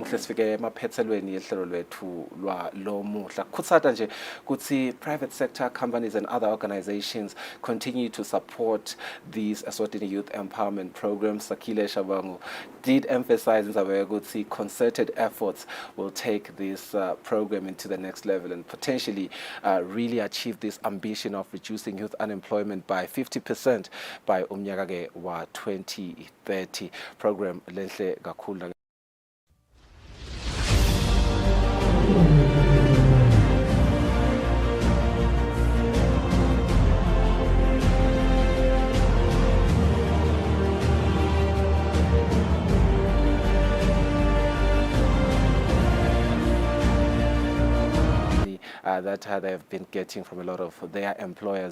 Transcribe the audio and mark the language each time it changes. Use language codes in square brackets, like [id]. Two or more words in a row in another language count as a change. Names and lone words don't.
[en] Private sector companies and other organizations continue to support these Eswatini youth empowerment programs. Sakile Shabangu did emphasize in Zawego concerted efforts will take this program into the next level and potentially really achieve this ambition of reducing youth unemployment by 50% by [ss] umnyaka wa [en] 2030. [ss] Program lenhle kakhulu. [en] That they have been getting from a lot of their employers.